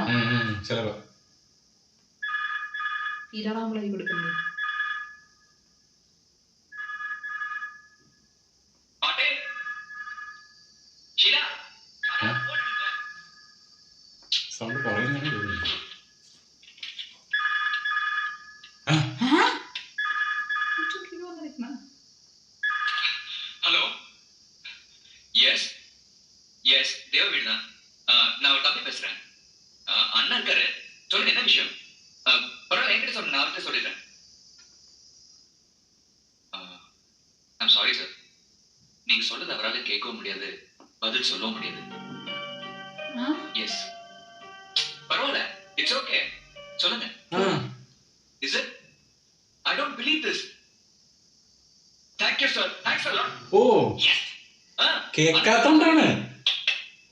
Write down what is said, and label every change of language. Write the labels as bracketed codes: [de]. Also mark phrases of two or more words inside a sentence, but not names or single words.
[ml] ചിലപ്പോ. തീരാറാകുമ്പോഴായി കൊടുക്കുന്നത്. സൗണ്ട് പറയുന്നതാണ് തോന്നുന്നു. [ta] ஹலோ, எஸ் தேவ வீடு தான். நான் தம்பி பேசுறேன். அண்ணா இருக்காரு, சொல்லுங்க என்ன விஷயம்? பரவாயில்ல, என்கிட்ட சொல்லுங்க, நான் அவர்கிட்ட சொல்லிடுறேன். [en] I'm sorry sir, [ta] நீங்க சொல்றது அவரால் கேட்கவும் முடியாது, பதில் சொல்லவும் முடியாது. எஸ், பரவாயில்ல, [en] it's okay, [ta] சொல்லுங்க. [en] Is it? I don't believe this. Thank you sir, thanks a lot. [ml] ഓ കേൾക്കാത്തോണ്ടാണ്.